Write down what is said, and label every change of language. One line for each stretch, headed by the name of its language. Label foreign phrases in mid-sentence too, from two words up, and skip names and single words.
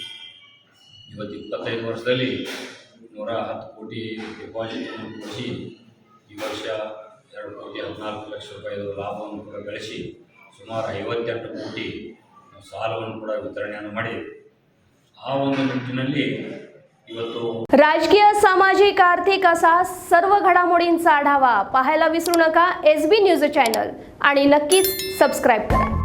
Kannada: ಇವತ್ತು 25 ವರ್ಷದಲ್ಲಿ 110 ಕೋಟಿ ಡಿಪಾಸಿಟ್ ಕೊಡಿಸಿ ಈ ವರ್ಷ 2,14,00,000 ರೂಪಾಯಿದು ಲಾಭವನ್ನು ಕೂಡ ಗಳಿಸಿ ಸುಮಾರು 58 ಕೋಟಿ ಸಾಲವನ್ನು ಕೂಡ ವಿತರಣೆಯನ್ನು ಮಾಡಿ ಆ ಒಂದು ನಿಟ್ಟಿನಲ್ಲಿ ಇವತ್ತು
Marathi: राजकीय, सामाजिक, आर्थिक असा सर्व घडामोडींचा आढावा पाहायला विसरू नका SB न्यूज चॅनल आणि नक्कीच सबस्क्राईब करा.